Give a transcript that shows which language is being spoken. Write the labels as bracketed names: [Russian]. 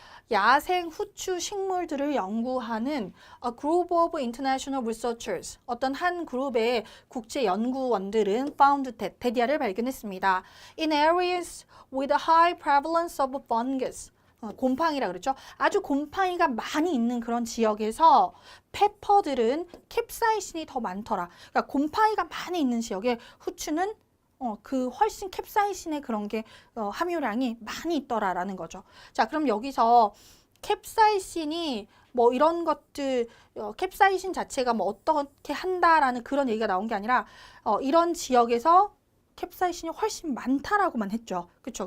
[Korean] 야생 후추 식물들을 연구하는 [English] a group of international researchers. [Korean] 어떤 한 그룹의 국제 연구원들은 [English] found that, [Korean] 데디아를 발견했습니다. [English] In areas with a high prevalence of fungus. [Korean] 곰팡이라 그랬죠. 아주 곰팡이가 많이 있는 그런 지역에서 페퍼들은 캡사이신이 더 많더라. 그러니까 곰팡이가 많이 있는 지역에 후추는 그 훨씬 캡사이신의 그런 게 함유량이 많이 있더라라는 거죠. 자, 그럼 여기서 캡사이신이 뭐 이런 것들 캡사이신 자체가 뭐 어떻게 한다라는 그런 얘기가 나온 게 아니라 이런 지역에서 캡사이신이 훨씬 많다라고만 했죠. 그렇죠?